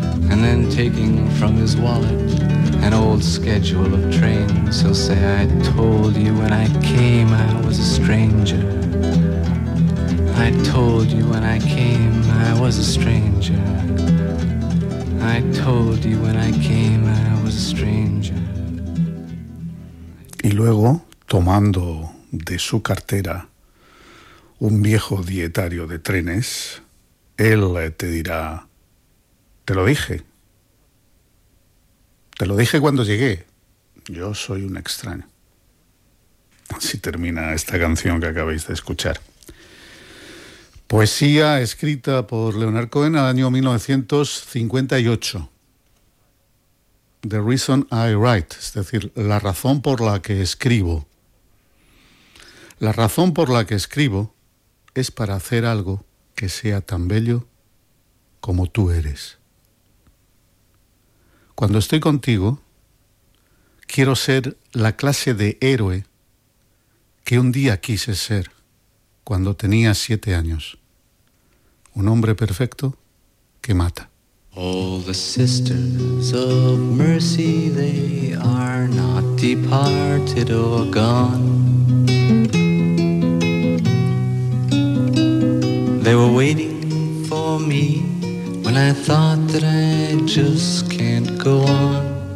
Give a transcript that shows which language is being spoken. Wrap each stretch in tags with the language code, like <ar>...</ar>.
<en>And then taking from his wallet an old schedule of trains, he'll say, I told you when I came I was a stranger. I told you when I came I was a stranger. I told you when I came I was a stranger.</en> <es>Y luego, tomando de su cartera un viejo dietario de trenes, él te dirá, te lo dije. Te lo dije cuando llegué. Yo soy un extraño. Así termina esta canción que acabáis de escuchar. Poesía escrita por Leonard Cohen al año 1958.</es> <en>The reason I write,</en> <es>es decir, la razón por la que escribo. La razón por la que escribo es para hacer algo que sea tan bello como tú eres. Cuando estoy contigo, quiero ser la clase de héroe que un día quise ser cuando tenía 7 años. Un hombre perfecto que mata.</es> <en>All the sisters of mercy, they are not departed or gone. They were waiting for me when I thought that I just can't go on.</en>